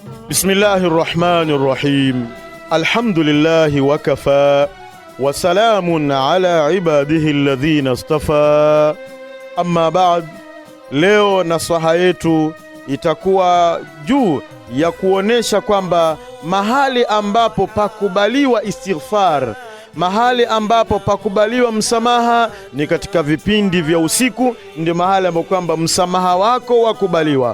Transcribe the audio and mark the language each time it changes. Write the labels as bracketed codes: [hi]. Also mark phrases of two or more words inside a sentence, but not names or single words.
[ar] بسم الله الرحمن الرحيم. الحمد لله وكفى وسلام على عباده الذين اصطفى. أما بعد, [sw] leo nasaha yetu itakuwa juu ya kuonesha kwamba mahali ambapo pakubaliwa istighfar, mahali ambapo pakubaliwa msamaha ni katika vipindi vya usiku. Ndio mahali ambapo kwamba msamaha wako wakubaliwa.